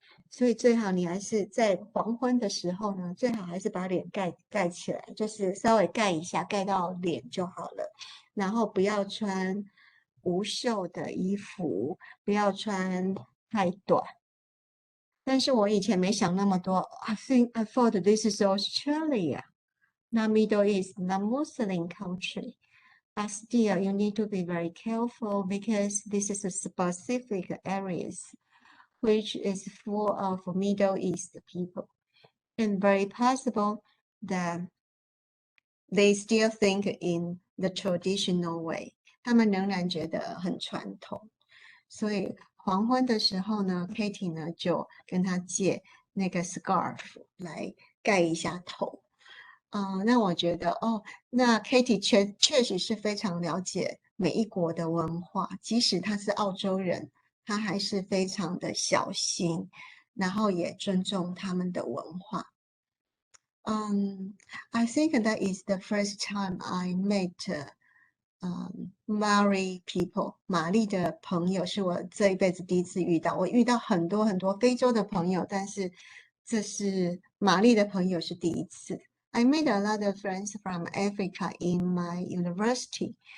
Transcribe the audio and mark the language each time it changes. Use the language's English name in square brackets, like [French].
[Chinese] 所以最好你还是在黄昏的时候呢，最好还是把脸盖起来，就是稍微盖一下，盖到脸就好了。然后不要穿无袖的衣服，不要穿太短。但是我以前没想那么多。 [English] I thought this is Australia, not Middle East, not Muslim country. But still, you need to be very careful because this is a specific areas which is full of Middle East people. And very possible that they still think in the traditional way. [Chinese] 他们仍然觉得很传统。所以黄昏的时候呢 ，Katie 呢就跟他借那个 scarf 来盖一下头。那我觉得那 Katie 确实是非常了解每一国的文化，即使他是澳洲人，他还是非常的小心，然后也尊重他们的文化。 [English] I think that is the first time I met Maori people. [Chinese] 玛丽的朋友是我这一辈子第一次遇到。我遇到很多很多非洲的朋友，但是这是玛丽的朋友是第一次。 [English] I made a lot of friends from Africa in my university.